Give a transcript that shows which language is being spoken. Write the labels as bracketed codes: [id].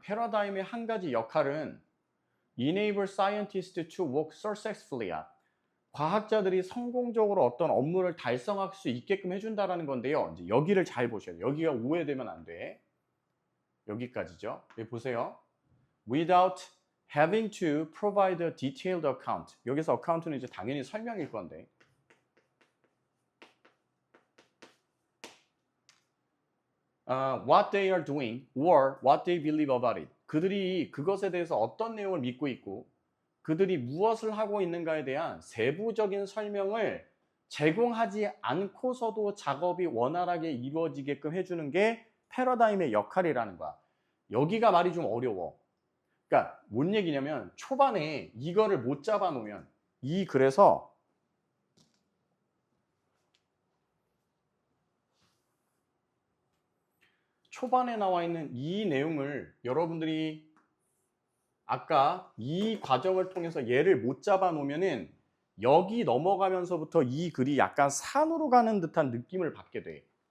[ko] 패러다임의 한 가지 역할은 [en] enable scientists to work successfully. [ko] 과학자들이 성공적으로 어떤 업무를 달성할 수 있게끔 해준다라는 건데요. 이제 여기를 잘 보셔야 돼요. 여기가 오해되면 안 돼. 여기까지죠. 여기 보세요. [en] Without having to provide a detailed account. [ko] 여기서 account는 이제 당연히 설명일 건데. [en] What they are doing or what they believe about it. [ko] 그들이 그것에 대해서 어떤 내용을 믿고 있고 그들이 무엇을 하고 있는가에 대한 세부적인 설명을 제공하지 않고서도 작업이 원활하게 이루어지게끔 해주는 게 패러다임의 역할이라는 거야. 여기가 말이 좀 어려워. 그러니까 뭔 얘기냐면 초반에 이거를 못 잡아놓으면 이 글에서 초반에 나와 있는 이 내용을 여러분들이 아까 이 과정을 통해서 얘를 못 잡아놓으면은 여기 넘어가면서부터 이 글이 약간 산으로 가는 듯한 느낌을 받게 돼.